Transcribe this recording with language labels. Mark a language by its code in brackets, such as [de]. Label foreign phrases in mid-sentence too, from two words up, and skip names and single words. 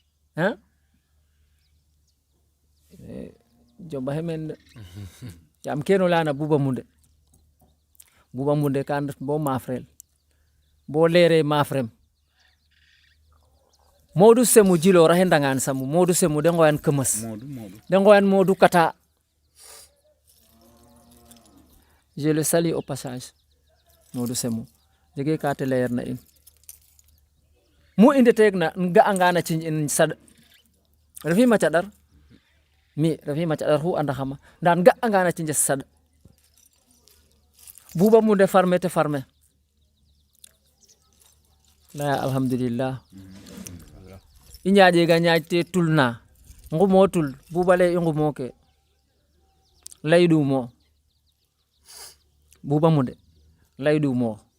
[srr] jombaxe meen de yaam keno leyana Bouba Moundé kan ret bo maafrel bo leere maafrem Modou Semou Djilor a xendangan Samou Modou Semou de ngoyan Kemes de ngoyan Modou Kata [fr] je le salue au passage [srr] Modou Semou jege ka te leer na in mu inde teeg na nga'anga na ciñ in sad refima caɗar mi refima caɗar xu andaxama nda nga'anga na ciñes sad Bouba Moundé farme te farme laya alhamdulillah i ñaaƴega ñaaƴ te tulna ngumo tul Bouba lay i ngumo ke layɗumo Bouba Moundé layɗumo